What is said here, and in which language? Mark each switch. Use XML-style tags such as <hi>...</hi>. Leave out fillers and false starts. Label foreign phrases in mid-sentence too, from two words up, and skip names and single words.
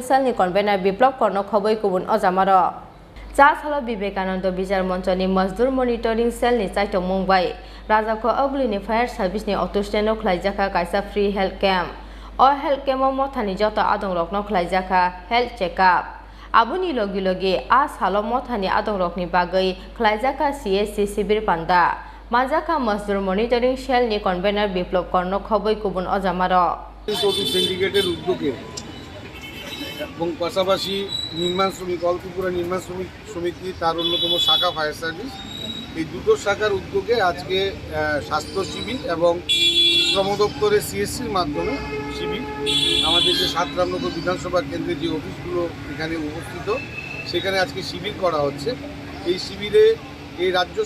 <trp>Cell ni convener biplop korno khoboi kubun ojamaro sa salo Vivakanda Bichar Mancha ni Mazdur Monitoring Cell ni Saktharmung bai Rajako Agli ni</trp> <en>fair service</en> <trp>ni otosteno Khlaijakha Kaisa</trp> <en>Free Health Camp</en> <trp>o</trp> <en>Health Camp</en> <trp>mothani joto adong rokno Khlaijakha</trp> <en>Health Checkup</en> <trp>Abuni logi logi a salo mothani adong rokni bagai Khlaijakha CSC sibir panda Mancha Mazdur Monitoring Cell ni convener biplop korno khoboi kubun ojamaro</trp> <bn>সিন্ডিকেটের উদ্যোগে এবং পাশাপাশি নির্মাণ শ্রমিক অল ত্রিপুরা নির্মাণ শ্রমিক সমিতি তার অন্যতম শাখা ফায়ার সার্ভিস এই দুটো শাখার উদ্যোগে আজকে স্বাস্থ্য শিবির এবং শ্রম দপ্তরের সিএসসির মাধ্যমে শিবির আমাদের যে সাতরামনগর বিধানসভা কেন্দ্রে যে অফিসগুলো এখানে উপস্থিত সেখানে আজকে শিবির করা হচ্ছে এই শিবিরে এই রাজ্য</bn>